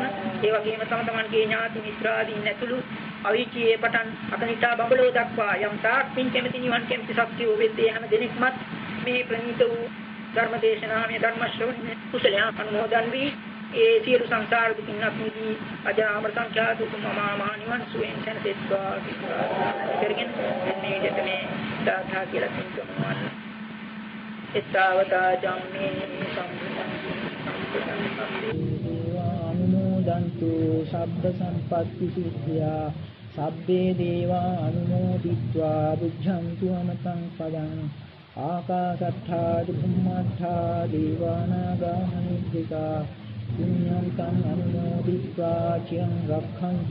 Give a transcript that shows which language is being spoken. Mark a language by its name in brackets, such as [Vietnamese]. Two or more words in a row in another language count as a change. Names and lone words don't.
[Sinhala] ඒ වගේම තම තමන්ගේ ඥාති මිත්‍රාදීන් ඇතුළු අවීචියේ පටන් අකනිටා බඹලෝ දක්වා යම් තාක් පින් කැමැති නිවන් කැමැති ශක්තිය වෙද්දී හැම දෙනෙක්මත් මේ ප්‍රණීත වූ ධර්ම දේශනාමය ධර්ම ශ්‍රවණය කුසලයන් අනුමෝදන් වී ඒ සියලු සංසාර දුකින් අත්මිදී අජරාමර සංඛ්‍යාතිතුම මහා මහණිවන් සුවයෙන් සැනසෙත්වා කරගෙන මේ විදිහට මේ සාධා කියලා කියනවා. [Pali] එත්තාවතා ජම්මේ අනුමෝදන්තු සබ්බ සම්පත්ති සිද්ධා සබ්බේ දේවා අනුමෝදිත්වා බුද්ධන්තු අමතං පදං ආකාශත්ථා බුම්මත්ථා දේවානාගා මහිද්దికා පුඤ්ඤන්තං අනුමෝදිत्वा චිරං රක්ඛන්තු